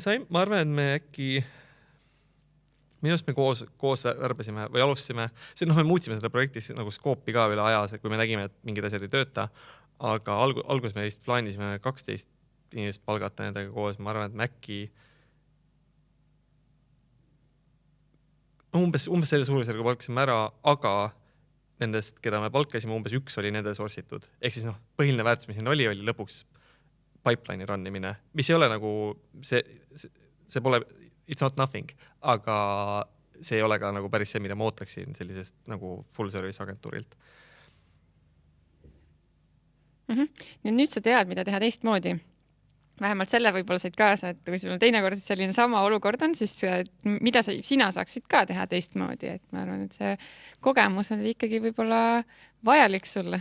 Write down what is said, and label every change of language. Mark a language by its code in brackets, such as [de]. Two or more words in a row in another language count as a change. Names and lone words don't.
[et] Ma arvan, et me äkki minu arust me koos värbasime või alustasime, me muutsime seda projektis nagu skoopi ka üle aja, kui me nägime, et mingid asjad ei tööta, aga alguses me vist plaanisime 12 inimest palgata nendega koos, ma arvan, et me äkki umbes selle suurusjärgu palkasime ära, aga nendest, keda me palkasime, umbes 1 oli nende sourcitud. Ehk siis põhiline väärtus, mis siin oli lõpuks pipeline'i rannimine, mis ei ole nagu see pole, [en] it's not nothing, [et] aga see ei ole ka nagu päris see, mida ma ootaksin sellisest nagu [en] full service [et] agentuurilt. Ja nüüd sa tead, mida teha teistmoodi. Vähemalt selle võib-olla said kaasa, et kui sul on teinekord selline sama olukord on, siis mida sina saaksid ka teha teistmoodi, et ma arvan, et see kogemus on ikkagi võib-olla vajalik sulle.